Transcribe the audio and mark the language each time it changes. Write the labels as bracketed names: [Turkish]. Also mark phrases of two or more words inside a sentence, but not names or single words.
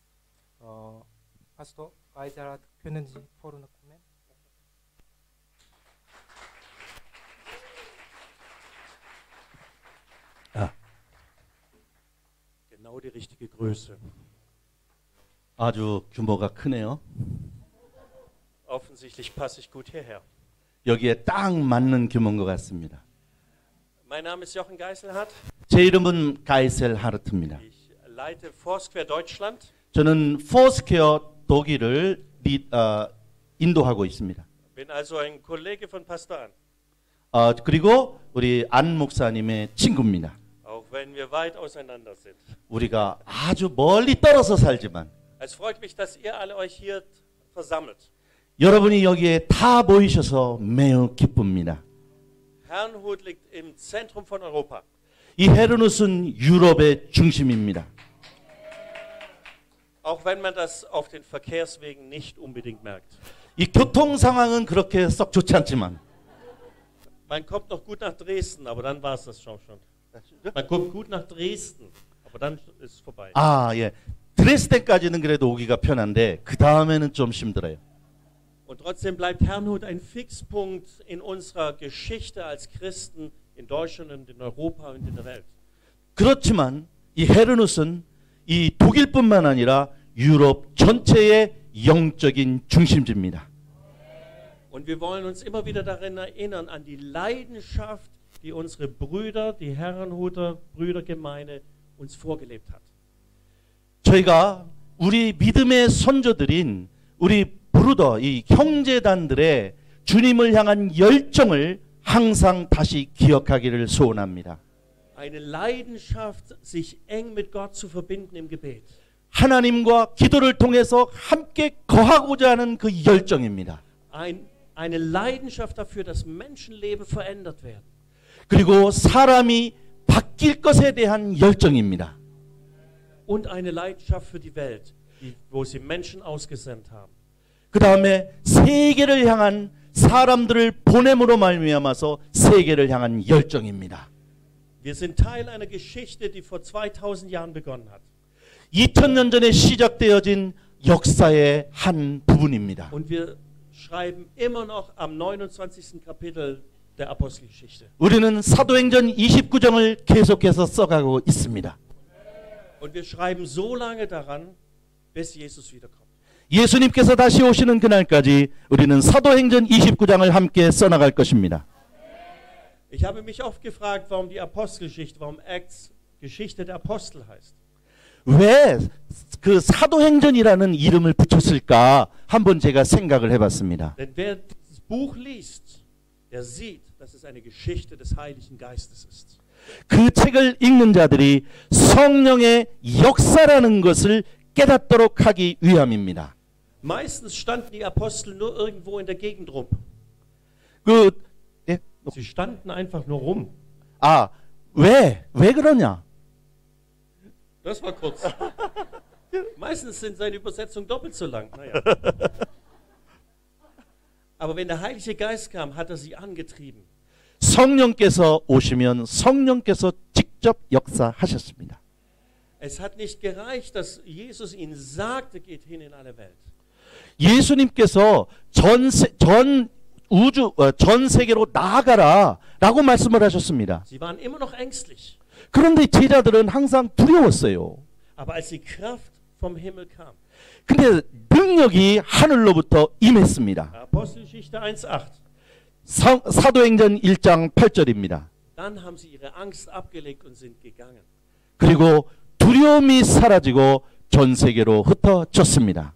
[German] 파스토 가이젤 하르트 können Sie vorne kommen? Genau die richtige Größe. [Korean] 아주 규모가 크네요. [German] Offensichtlich passe ich gut hierher. [Korean] 여기에 딱 맞는 규모인 것 같습니다. [German] Mein Name ist Jochen Geiselhardt. [Korean] 제 이름은 가이셀 하르트입니다. [German] Ich leite Foursquare Deutschland. [Korean] 저는 포스케어 독일을 인도하고 있습니다. [German] Bin also ein Kollege von Pastor An. [Korean] 그리고 우리 안 목사님의 친구입니다. [German] Auch wenn wir weit auseinander sind. [Korean] 우리가 아주 멀리 떨어져 살지만 [German] Es freut mich, dass ihr alle euch hier versammelt. [Korean] 여러분이 여기에 다 모이셔서 매우 기쁩니다. [German] Herrnhut liegt im Zentrum von Europa. [Korean] 이 헤르누스는 유럽의 중심입니다. [German] Auch wenn man das auf den Verkehrswegen nicht unbedingt merkt. [Korean] 이 교통 상황은 그렇게 썩 좋지 않지만 [German] Man kommt noch gut nach Dresden, aber dann war es das schon. Man kommt gut nach Dresden, aber dann ist es vorbei. [Korean] 예. 드레스덴까지는 그래도 오기가 편한데 그 다음에는 좀 힘들어요. [German] Und trotzdem bleibt Herrnhut ein Fixpunkt in unserer Geschichte als Christen in Deutschland und in Europa und in der Welt. [Korean] 그렇지만 이 헤르누스는 이 독일뿐만 아니라 유럽 전체의 영적인 중심지입니다. [German] Und wir wollen uns immer wieder daran erinnern, an die Leidenschaft, die unsere Brüder, die Herrnhuter Brüdergemeinde uns vorgelebt hat. [Korean] 저희가 우리 믿음의 선조들인 우리 브루더, 이 형제단들의 주님을 향한 열정을 항상 다시 기억하기를 소원합니다. [German] Eine Leidenschaft, sich eng mit Gott zu verbinden im Gebet. [Korean] 하나님과 기도를 통해서 함께 거하고자 하는 그 열정입니다. [German] Eine Leidenschaft dafür, dass Menschenleben verändert werden. [Korean] 그리고 사람이 바뀔 것에 대한 열정입니다. [German] Und eine Leidenschaft für die Welt, wo sie Menschen ausgesandt haben. [Korean] 그 다음에 세계를 향한 사람들을 보냄으로 말미암아서 세계를 향한 열정입니다. [German] Wir sind Teil einer Geschichte, die vor 2000 Jahren begonnen hat. [Korean] 2000년 전에 시작되어진 역사의 한 부분입니다. [German] Und wir schreiben immer noch am 29. Kapitel der Apostelgeschichte. [Korean] 우리는 사도행전 29장을 계속해서 써가고 있습니다. [German] Und wir schreiben so lange daran, bis Jesus wiederkommt. [Korean] 예수님께서 다시 오시는 그날까지 우리는 사도행전 29장을 함께 써나갈 것입니다. [German] Ich habe mich oft gefragt, warum die Apostelgeschichte, warum Acts Geschichte der Apostel heißt. [Korean] 왜 그 사도행전이라는 이름을 붙였을까 한번 제가 생각을 해봤습니다. [German] Denn wer dieses Buch liest, der sieht, dass es eine Geschichte des Heiligen Geistes ist. [Korean] 그 책을 읽는 자들이 성령의 역사라는 것을 깨닫도록 하기 위함입니다. [German] Meistens standen die Apostel nur irgendwo in der Gegend rum. [Korean] 예? [German] Sie standen einfach nur rum. [Korean] 왜 그러냐? [German] Das war kurz. Meistens sind seine Übersetzungen doppelt so lang. Naja. Aber wenn der Heilige Geist kam, hat er sie angetrieben. [Korean] 성령께서 오시면 성령께서 직접 역사하셨습니다. [German] Es hat nicht gereicht, dass Jesus ihnen sagte, geht hin in alle Welt. [Korean] 예수님께서 전 세계로 나아가라라고 말씀을 하셨습니다. [German] Sie waren immer noch ängstlich. [Korean] 그런데 제자들은 항상 두려웠어요. [German] Aber als die Kraft vom Himmel kam, [Korean] 근데 능력이 하늘로부터 임했습니다. [German] Apostelgeschichte 1,8, [Korean] 사도행전 1장 8절입니다. [German] dann haben sie ihre Angst abgelegt und sind gegangen. [Korean] 그리고 두려움이 사라지고 전 세계로 흩어졌습니다.